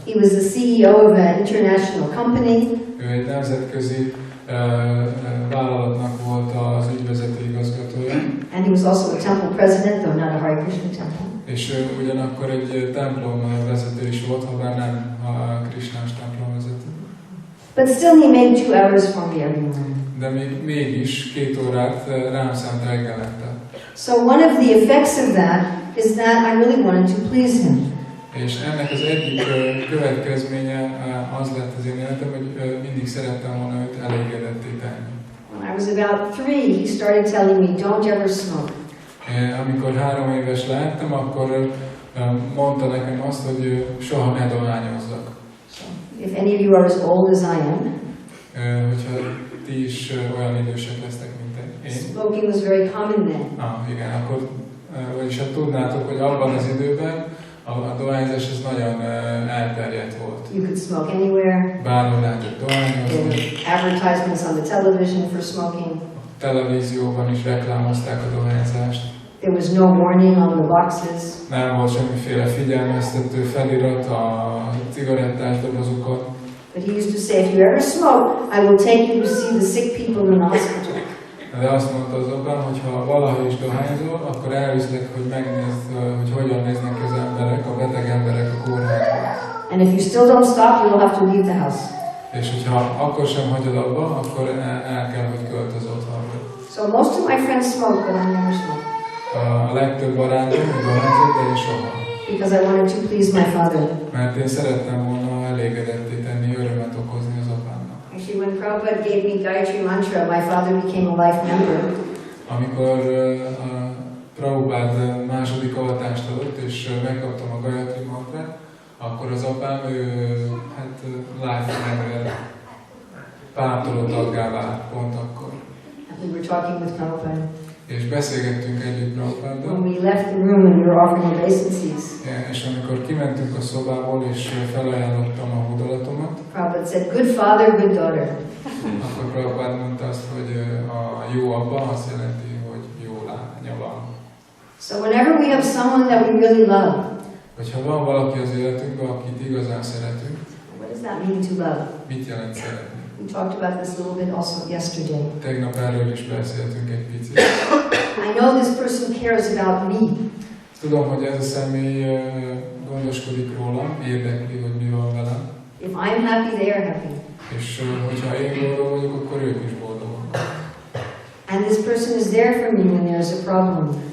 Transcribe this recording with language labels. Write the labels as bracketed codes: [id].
[en] He was the CEO of an international company. [hu] Ő egy nemzetközi vállalatnak volt az ügyvezető igazgatója. [en] And he was also a temple president, though not a Hare Krishna temple. [hu] És ő ugyanakkor egy templom vezető is volt, ha bár nem a krisnás templom vezető. [en] But still he made 2 hours for me every morning. [hu] De mégis 2 órát rám szánt reggelente. [en] So one of the effects of that is that I really wanted to please him. [hu] És ennek az egyik következménye az lett az én életem, hogy mindig szerettem volna őt elégedetté tenni. [en] When I was about 3, he started telling me, don't ever smoke. [hu] Amikor 3 éves lehettem, akkor mondta nekem azt, hogy soha ne dohányozzak. [en] If any of you are as old as I am, [hu] hogyha ti is olyan idősek lesznek, mint én. [en] Smoking was very common then. [hu] Igen, akkor vagyis hát tudnátok, hogy abban az időben a dohányzás ez nagyon elterjedt volt. [en] You could smoke anywhere. [hu] Bárhol lehetett dohányozni. [en] There were advertisements on the television for smoking. [hu] A televízióban is reklámozták a dohányzást. [en] There was no warning on the boxes. [hu] Nem volt semmiféle figyelmeztető felirat a cigarettás dobozokon. [en] But he used to say, if you ever smoke, I will take you to see the sick people in the hospital. [hu] De azt mondta az apám, hogy ha valaha is dohányzol, akkor elviszlek, hogy megnézd, hogy hogyan néznek az emberek, a beteg emberek a kórházban. [en] And if you still don't stop, you'll have to leave the house. [hu] És hogyha akkor sem hagyod abba, akkor el kell, hogy költöz otthonról. [en] So most of my friends smoke, but I never smoke. [hu] A legtöbb barátom dohányzott, de én soha. [en] Because I wanted to please my father. [hu] Mert én szerettem volna elégedetté tenni, örömet okozni az apámnak. [en] Actually, when Prabhupada gave me Gayatri Mantra, my father became a life member. [hu] Amikor Prabhupada második avatást adott, és megkaptam a Gayatri Mantrát, akkor az apám, hát [en] life member, [hu] pártoló taggá vált pont akkor. [en] And we were talking with Prabhupada. [hu] És beszélgettünk együtt Prabhupada. [en] When we left the room and we were offering obeisances. [hu] És amikor kimentünk a szobából, és felajánlottam a hódolatomat, [en] Prabhupada said, good father, good daughter. [hu] akkor Prabhupada mondta azt, hogy a jó apa azt jelenti, hogy jó lánya van. [en] So whenever we have someone that we really love, [hu] Hogyha van valaki az életünkben, akit igazán szeretünk, [en] what does that mean to love? [hu] mit jelent szeretni? [en] We talked about this a little bit also yesterday. [hu] Tegnap erről is beszéltünk egy picit. [en] I know this person cares about me. [hu] Tudom, hogy ez a személy gondoskodik rólam, érdekli, hogy mi van velem. [en] If I'm happy, they are happy. [hu] És hogyha én boldog vagyok, akkor ők is boldogok. [en] And this person is there for me when there's a problem.